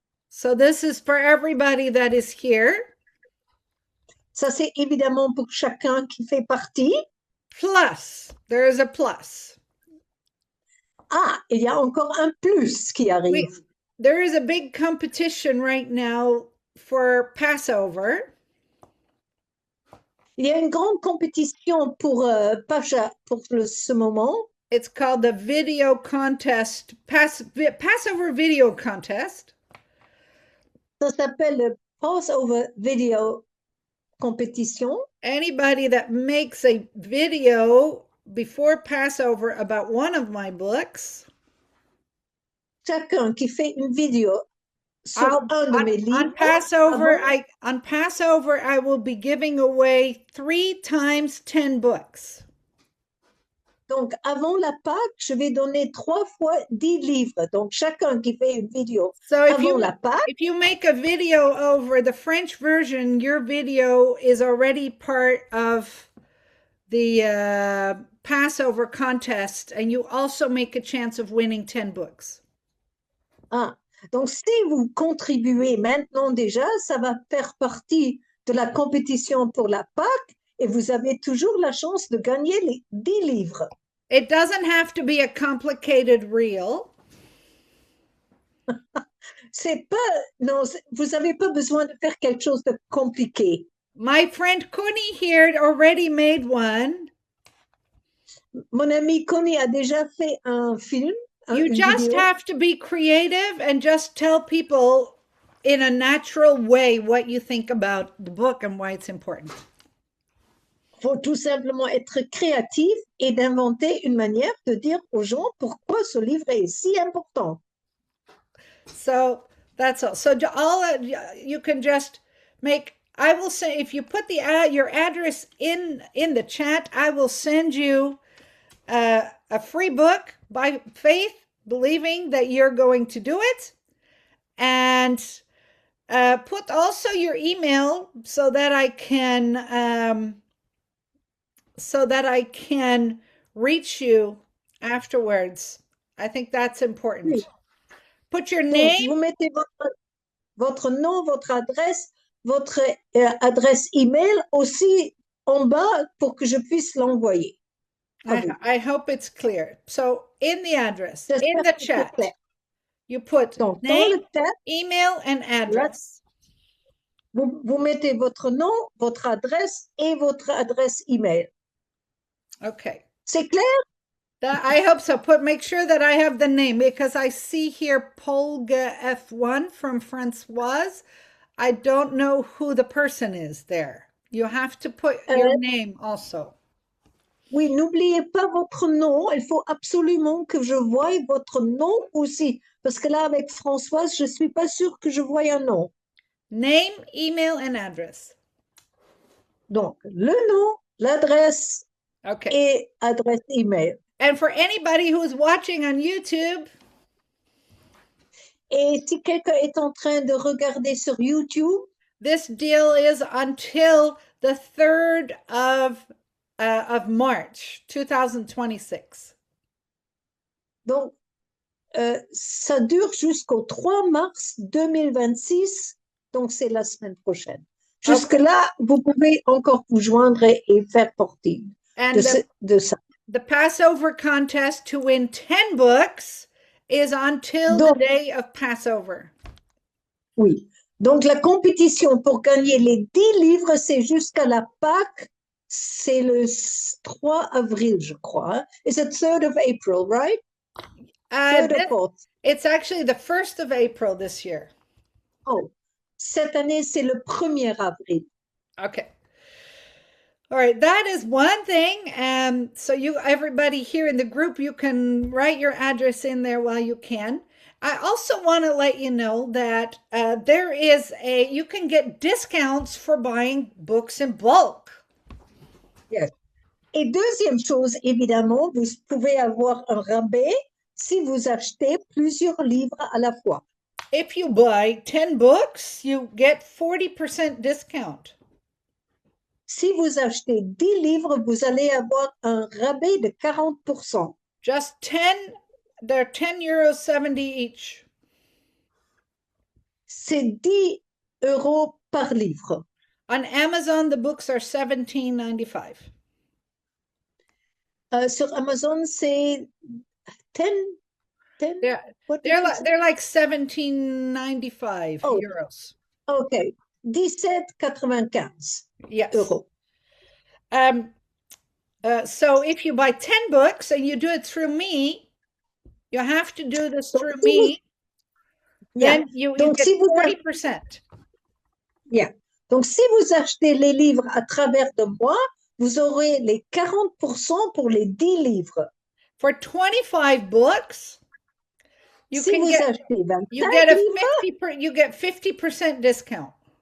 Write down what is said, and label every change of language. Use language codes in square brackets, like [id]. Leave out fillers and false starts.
[en] So this is for everybody that is here. [fr] Ça, c'est évidemment pour chacun qui fait partie. [en] Plus, there is a plus. [fr] Ah, il y a encore un plus qui arrive. [en] There is a big competition right now for Passover. [fr] Il y a une grande compétition pour ce moment. [en] It's called the video contest, Passover video contest. [fr] Ça s'appelle le [en] Passover video competition. Anybody that makes a video before Passover about one of my books. [fr] Chacun qui fait une vidéo sur un de mes livres. [en] On Passover, I will be giving away 3 times 10 books. [fr] Donc, avant la Pâque, je vais donner 3 fois 10 livres. Donc, chacun qui fait une vidéo avant la Pâque. [en] If you make a video over the French version, your video is already part of the Passover contest, and you also make a chance of winning 10 books. [fr] Ah, donc si vous contribuez maintenant déjà, ça va faire partie de la compétition pour la Pâque. Et vous avez toujours la chance de gagner les 10 livres. [en] It doesn't have to be a complicated reel. [fr] Non, vous n'avez pas besoin de faire quelque chose de compliqué. [en] My friend Connie here already made one. [fr] Mon ami Connie a déjà fait un film. [en] You just have to be creative and just tell people in a natural way what you think about the book and why it's important. [fr] Il faut tout simplement être créatif et d'inventer une manière de dire aux gens pourquoi ce livre est si important. [en] So that's all. So you can just make. I will say if you put your address in the chat, I will send you a free book by faith, believing that you're going to do it, and put also your email so that I can reach you afterwards. I think that's important. [fr] Oui. [en] Put your name. [fr] Donc, vous mettez votre votre nom, votre adresse email aussi en bas pour que je puisse l'envoyer. [en] I hope it's clear. So in the address, in [fr] J'espère que c'est [en] chat, [fr] clair. [en] you put [fr] Donc, dans [en] name, [fr] le chat, [en] email, and address. [fr] vous mettez votre nom, votre adresse et votre adresse email. [en] Okay. [fr] C'est clair? [en] I hope so. Make sure that I have the name because I see here Polga F1 from Francoise. I don't know who the person is there. You have to put your name also. [fr] Oui, n'oubliez pas votre nom. Il faut absolument que je voie votre nom aussi. Parce que là, avec Françoise, je ne suis pas sûre que je voie un nom. [en] Name, email, and address. [fr] Donc, le nom, l'adresse [en] Okay. [fr] et adresse email. [en] And for anybody who's watching on YouTube, [fr] Et si quelqu'un est en train de regarder sur YouTube, [en] this deal is until the 3rd of March 2026. [fr] donc, ça dure jusqu'au 3 mars 2026, donc c'est la semaine prochaine. Jusque-là, vous pouvez encore vous joindre et faire partie de ça. [en] The Passover contest to win 10 books is until the day of Passover. [fr] Oui. Donc, la compétition pour gagner les 10 livres, c'est jusqu'à la Pâques. C'est le 3 avril, je crois. [en] It's the 3rd of April, right? It's actually the 1st of April this year. [fr] Oh, cette année, c'est le 1er avril. [en] Okay. All right, that is one thing. So everybody here in the group, you can write your address in there while you can. I also want to let you know that you can get discounts for buying books in bulk. Yes. [fr] Et deuxième chose, évidemment, vous pouvez avoir un rabais si vous achetez plusieurs livres à la fois. [en] If you buy 10 books, you get 40% discount. [fr] Si vous achetez 10 livres, vous allez avoir un rabais de 40%. [en] Just 10, they're €10.70 each. [fr] C'est 10 € par livre. [en] On Amazon, the books are $17.95. [fr] Sur Amazon, c'est 10. [en] They're like €17.95. Euros. [fr] Okay, 17,95 [en] yes. [fr] euros. [en] So if you buy 10 books and you do it through me, you have to do this through me. Yeah. Then you get 40%. Yeah. [fr] Donc, si vous achetez les livres à travers de moi, vous aurez les 40% pour les 10 livres. [en] For 25 books, you get 50% discount.